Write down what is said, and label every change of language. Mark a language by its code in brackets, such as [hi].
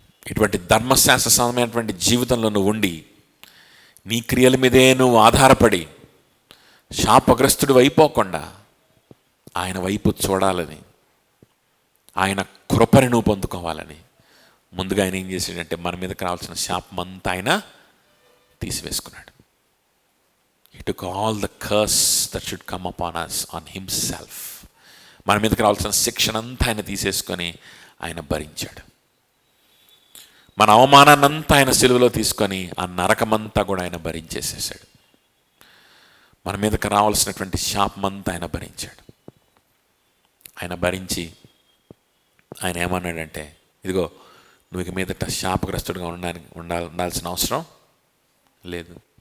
[te] ఇటువంటి ధర్మశాస్త్ర సమయమైనటువంటి జీవితంలో నువ్వు ఉండి నీ క్రియల మీదే నువ్వు ఆధారపడి శాపగ్రస్తుడు అయిపోకుండా ఆయన వైపు చూడాలని, ఆయన కృపని నువ్వు పొందుకోవాలని ముందుగా ఆయన ఏం చేసాడంటే మన మీదకి రావాల్సిన శాపం అంతా ఆయన తీసివేసుకున్నాడు. [en] He took all the curse that should come upon us on himself. [te] మన మీదకి రావాల్సిన శిక్షణ అంతా ఆయన తీసేసుకొని ఆయన భరించాడు. మన అవమానాన్నంతా ఆయన సిలువలో తీసుకొని ఆ నరకమంతా కూడా ఆయన భరించేసేసాడు. మన మీదకి రావాల్సినటువంటి శాపమంతా ఆయన భరించాడు. ఆయన భరించి ఆయన ఏమన్నాడంటే, ఇదిగో నువ్వు ఇక మీదట శాపగ్రస్తుడిగా ఉండాల్సిన అవసరం లేదు.